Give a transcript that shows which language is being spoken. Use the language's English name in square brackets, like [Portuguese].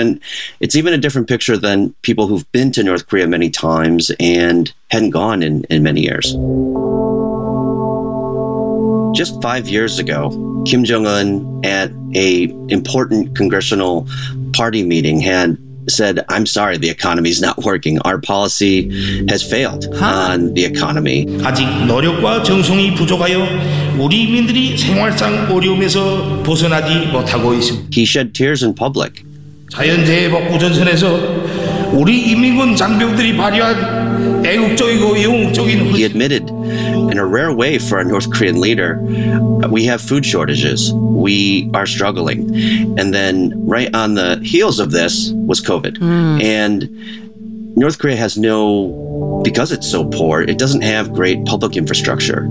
[English] And it's even a different picture than people who've been to North Korea many times and hadn't gone in many years. Just 5 years ago, Kim Jong-un, at an important congressional party meeting, had said, "I'm sorry, the economy's not working. Our policy has failed on the economy." [Korean] 아직 노력과 정성이 부족하여 우리 민들이 생활상 어려움에서 벗어나지 못하고 있습니다. He shed tears in public. 자연재해 복구 전선에서 우리 인민군 장병들이 발휘한 애국적이고 영웅적인 [English] He admitted, in a rare way for a North Korean leader, we have food shortages. We are struggling. And then right on the heels of this was COVID. And North Korea has no, because it's so poor, it doesn't have great public infrastructure.